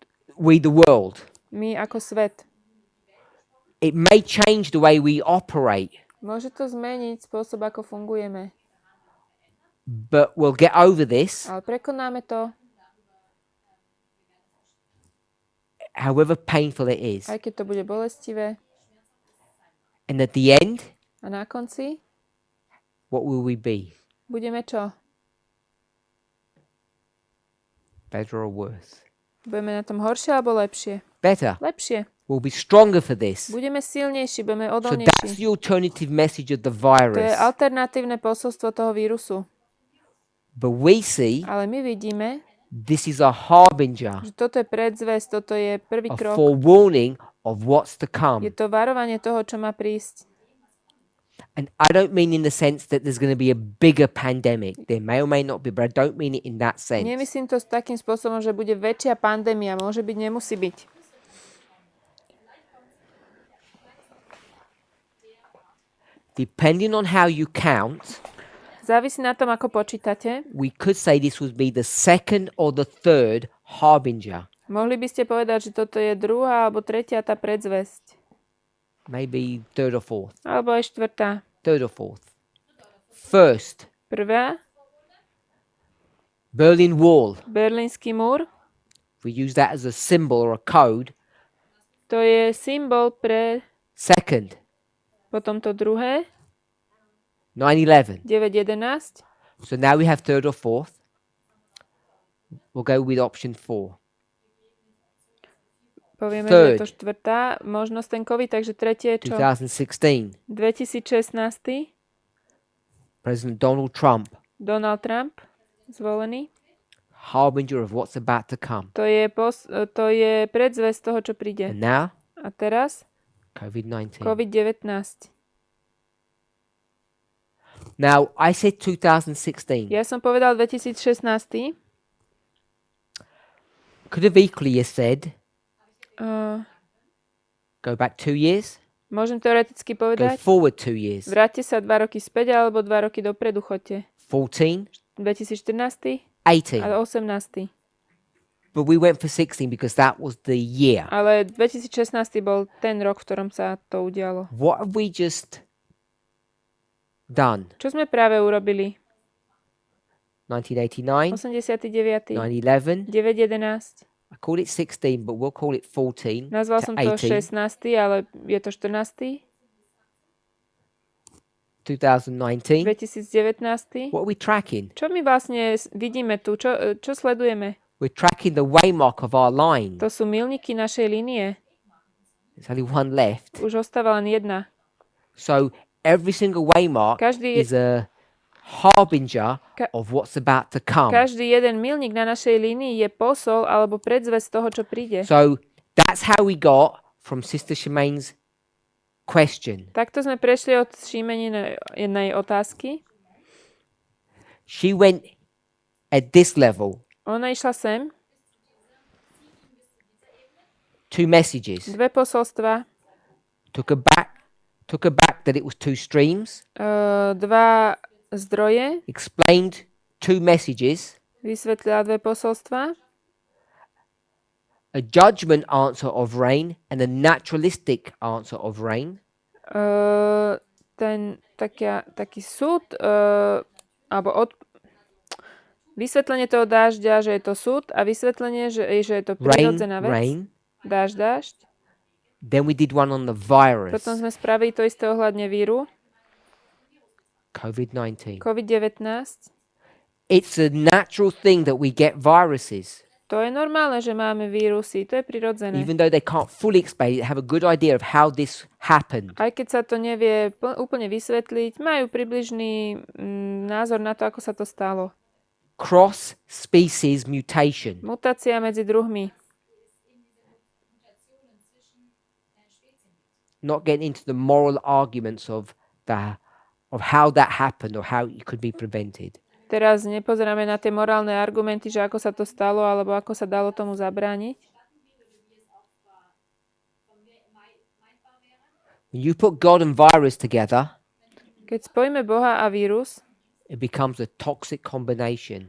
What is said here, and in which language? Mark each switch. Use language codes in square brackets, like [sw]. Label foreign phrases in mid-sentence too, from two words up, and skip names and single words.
[en] we the world. [sk] My ako svet. [en] It may change the way we operate, [sk] Môže to zmeniť spôsob, ako fungujeme. [en] but we'll get over this, [sk] Ale prekonáme to, [en] however painful it is. [sk] aj keď to bude bolestivé. [en] And at the end, [sk] A na konci [en] what will we be? [sk] budeme čo? [en] Better or worse? [sk] Budeme na tom horšie alebo lepšie? [en] Better. [sk] Lepšie. [en] We'll be stronger for this. [sk] Budeme silnejší, budeme [en] So that's [sk] odolnejší. [en] the alternative message of the [sk] To je [en] virus. [sk] alternatívne posolstvo toho vírusu. [en] But we see [sk] Ale my vidíme, [en] this is a harbinger, [sk] že toto je predzvesť, toto je prvý [en] a [sk] krok. [en] forewarning of what's to [sk] Je [en] come. [sk] to varovanie toho, čo má prísť. [en] And I don't mean in the sense that there's going to be a bigger pandemic. There may or may not be, but I don't mean it in that sense. [sk] Nemyslím to s takým spôsobom, že bude väčšia pandémia. Môže byť, nemusí byť. [en] Depending on how you count, [sk] Závisí na tom, ako počítate. [en] we could say this would be the second or the third harbinger. [sk] Mohli by ste povedať, že toto je druhá alebo tretia tá predzvesť. [en] Maybe third or fourth. [sk] Alebo aj štvrtá. [en] Third or fourth. First, [sk] Prvá, [en] Berlin Wall. [sk] Berlínsky múr. [en] We use that as a symbol or a code. [sk] To je symbol pre [en] Second, [sk] potom to druhé, [en] 9/11. [sk] 9.11. [en] So now we have third or fourth. We'll go with option 4. [sk] Povieme, [en] Third. [sk] že je to štvrtá možnosť ten COVID, takže tretie je čo? [en] 2016. [sk] 2016. [en] President Donald Trump, [sk] Donald Trump, zvolený. [en] harbinger of what's about to come. [sk] To je predzvesť toho, čo príde. [en] And now, [sk] A teraz [en] COVID-19. [sk] COVID-19. [en] Now, I said 2016. [sk] Ja som povedal 2016. [en] Could have equally said, [sk] Uh, [en] go back 2 years, [sk] môžem teoreticky [en] go [sk] povedať, [en] forward 2 years. [sk] vráťte sa 2 roky späť alebo 2 roky dopredu chodte. [en] 14, [sk] 2014 [en] 18. [sk] a 18. [en] But we went for 16 because that was the year. [sk] Ale 2016 bol ten rok, v ktorom sa to udialo. [en] What have we just done? [sk] Čo sme práve urobili? [en] 1989, [sk] 89. [en] 9/11. [sk] 9.11. [en] I called it 16, but we'll call it 14 [sk] Nazval to som to [en] 18. [sk] 16, ale je to 14. [en] 2019. [sk] 2019. [en] What are we tracking? [sk] Čo my vlastne vidíme tu? Čo sledujeme? [en] We're tracking the waymark of our line. [sk] To sú milníky našej línie. [en] There's only one left. [sk] Už ostáva len jedna. [en] So every single waymark is a harbinger of what's about to come. [sk] Každý jeden milník na našej línii je posol alebo predzvesť toho, čo príde. [en] So that's how we got from Sister Shemaine's question. [sk] Takto sme prešli od jednej otázky. [en] She went at this level. [sk] Ona išla sem. [en] 2 messages. [sk] 2 posolstva. [en] Took her back that it was 2 streams. [sk] 2 zdroje. [en] Explained 2 messages. [sk] Vysvetlila 2 posolstva. [en] A judgment answer of rain and a naturalistic answer of rain. [sk] Taký súd, alebo vysvetlenie toho dážďa, že je to súd, a vysvetlenie, že je to prirodzená vec. [en] Rain. [sk] Dážď. [en] Then we did one on the virus. [sk] Potom sme spravili to isté ohľadne víru. [en] COVID-19. [sk] COVID-19. [en] It's a natural thing that we get viruses. [sk] To je normálne, že máme vírusy. To je prirodzené. [en] Even though they can't fully explain it, have a good idea of how this happened. [sk] Aj keď sa to nevie úplne vysvetliť, majú približný názor na to, ako sa to stalo. [en] Cross-species mutation. [sk] Mutácia medzi druhmi. [en] Not getting into the moral arguments of how that happened or how it could be prevented. [sk] Teraz nepozeráme na tie morálne argumenty, že ako sa to stalo, alebo ako sa dalo tomu zabrániť. [en] When you put God and virus together, [sk] keď spojíme Boha a vírus, [en] it becomes a toxic combination.